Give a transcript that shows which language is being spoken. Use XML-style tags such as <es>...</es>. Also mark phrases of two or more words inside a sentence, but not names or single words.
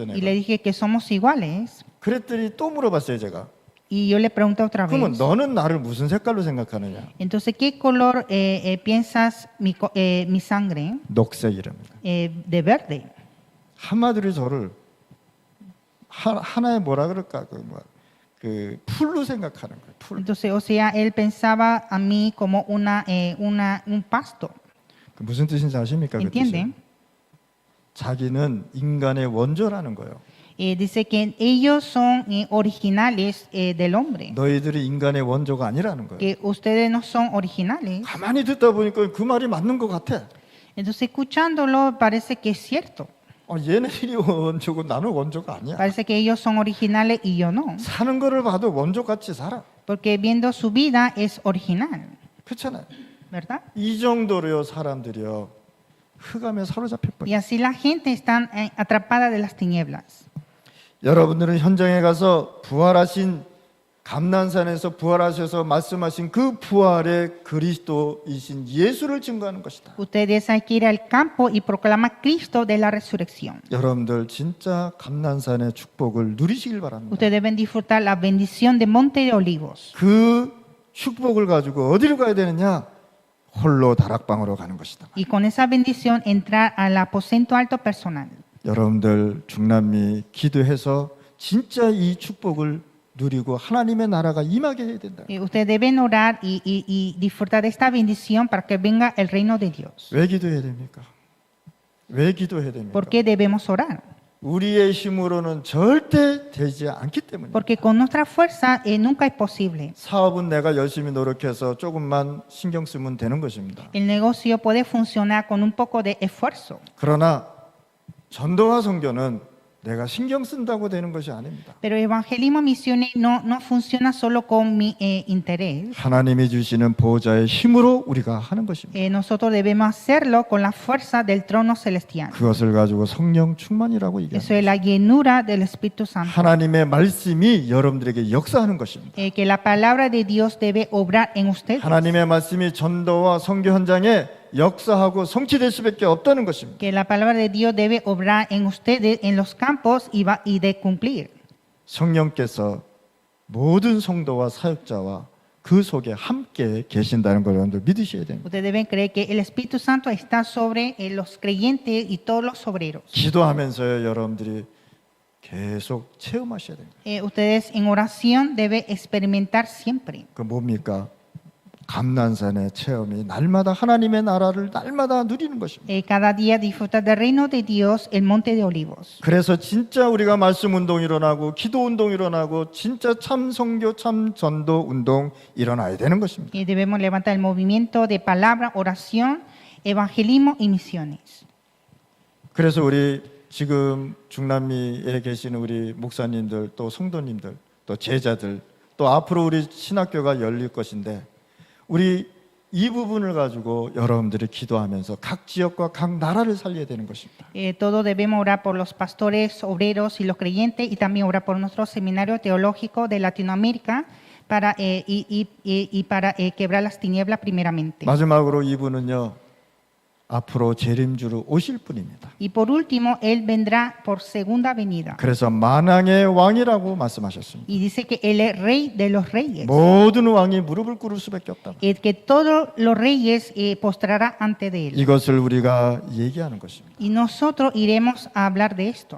<es>Y le</es> <ko>내가.</ko> <es>dije que somos iguales.</es> <ko>그랬더니 또 물어봤어요, 제가.</ko> <es>Y yo le pregunté otra</es> <ko>그러면</ko> <es>vez.</es> <ko>너는 나를 무슨 색깔로 생각하느냐?</ko> <es>Entonces, ¿qué color piensas mi sangre?</es> <ko>녹색이랍니다.</ko> <es>De verde.</es> <ko>한마디로 저를 하나의 뭐라 그럴까? 그 풀로 생각하는 거예요. 풀.</ko> <es>Entonces, o sea, él pensaba a mí como un pasto.</es> <ko>그 무슨 뜻인지 아십니까? 그</ko> <es>¿Entiende?</es> <ko>뜻이? 자기는 인간의 원조라는 거예요.</ko> <es>Dice que ellos son originales del hombre.</es> <ko>너희들이 인간의 원조가 아니라는 거예요.</ko> <es>Que ustedes no son originales.</es> <ko>가만히 듣다 보니까 그 말이 맞는 것 같아.</ko> <es>Entonces, escuchándolo, parece que es cierto.</es> <ko>얘네들이 원조고 나는 원조가 아니야.</ko> <es>Parece que ellos son originales y yo no.</es> <ko>사는 거를 봐도 원조같이 살아.</ko> <es>Porque viendo su vida es original,</es> <ko>그렇잖아요.</ko> <es>¿verdad?</es> <ko>이 정도로요 사람들이요 흑암에 사로잡혀 버려.</ko> <es>Y así la gente está atrapada de las tinieblas.</es> <ko>여러분들은 현장에 가서 부활하신 감난산에서 부활하셔서 말씀하신 그 부활의 그리스도이신 예수를 증거하는 것이다.</ko> <es>Ustedes hay que ir al campo y proclamar Cristo de la resurrección.</es> <ko>여러분들 진짜 감난산의 축복을 누리시길 바랍니다.</ko> <es>Ustedes deben disfrutar la bendición de Monte de Olivos.</es> <ko>그 축복을 가지고 어디로 가야 되느냐? 홀로 다락방으로 가는 것이다.</ko> <es>Y con esa bendición entrar al aposento alto personal.</es> <ko>여러분들 중남미 기도해서 진짜 이 축복을 누리고 하나님의 나라가 임하게 해야 된다.</ko> <es>Ustedes deben orar y disfrutar de esta bendición para que venga el reino de Dios.</es> <ko>왜 기도해야 됩니까? 왜 기도해야 됩니까?</ko> <es>¿Por qué debemos orar?</es> <ko>우리의 힘으로는 절대 되지 않기 때문에.</ko> <es>Porque con nuestra fuerza nunca es posible.</es> <ko>사업은 내가 열심히 노력해서 조금만 신경 쓰면 되는 것입니다.</ko> <es>El negocio puede funcionar con un poco de esfuerzo.</es> <ko>그러나 전도와 선교는 내가 신경 쓴다고 되는 것이 아닙니다.</ko> <es>Pero evangelismo misiones no funciona solo con mi interés.</es> <ko>하나님이 주시는 보호자의 힘으로 우리가 하는 것입니다.</ko> <es>Nosotros debemos hacerlo con la fuerza del trono celestial.</es> <ko>그것을 가지고 성령 충만이라고</ko> <es>Eso</es> <ko>얘기합니다.</ko> <es>es la llenura del Espíritu Santo.</es> <ko>하나님의 말씀이 여러분들에게 역사하는 것입니다.</ko> <es>Que la palabra de Dios debe obrar en ustedes.</es> <ko>하나님의 말씀이 전도와 선교 현장에 역사하고 성취될 수밖에 없다는 것입니다.</ko> <es>Que la palabra de Dios debe obrar en ustedes en los campos y de cumplir.</es> <ko>성령께서 모든 성도와 사역자와 그 속에 함께 계신다는 걸 여러분들 믿으셔야 됩니다.</ko> <es>Ustedes deben creer que el Espíritu Santo está sobre los creyentes y todos los obreros.</es> <ko>기도하면서요 여러분들이 계속 체험하셔야 됩니다.</ko> <es>Ustedes en oración deben experimentar siempre.</es> <ko>그 뭡니까? 감난산의 체험이 날마다 하나님의 나라를 날마다 누리는 것입니다.</ko> <es>Cada día disfrutar del reino de Dios, el monte de olivos.</es> <ko>그래서 진짜 우리가 말씀 운동 일어나고 기도 운동 일어나고 진짜 참 선교 참 전도 운동 일어나야 되는 것입니다.</ko> <es>Y debemos levantar el movimiento de palabra, oración, evangelismo y misiones.</es> <ko>그래서 우리 지금 중남미에 계시는 우리 목사님들 또 성도님들 또 제자들 또 앞으로 우리 신학교가 열릴 것인데 우리 이 부분을 가지고 여러분들이 기도하면서 각 지역과 각 나라를 살려야 되는 것입니다.</ko> <es>Todos debemos orar por los pastores, obreros y los creyentes y también orar por nuestro seminario teológico de Latinoamérica para para quebrar las tinieblas primeramente.</es> <ko>마지막으로 이분은요 앞으로 재림주로 오실 분입니다.</ko> <es>Y por último, Él vendrá por segunda venida.</es> <ko>그래서 만왕의 왕이라고 말씀하셨습니다.</ko> <es>Y dice que Él es rey de los reyes.</es> <ko>모든 왕이 무릎을 꿇을 수밖에 없다.</ko> <es>Que todos los reyes postrarán ante de Él.</es> <ko>이것을 우리가 얘기하는 것입니다.</ko> <es>Y nosotros iremos a hablar de esto.</es>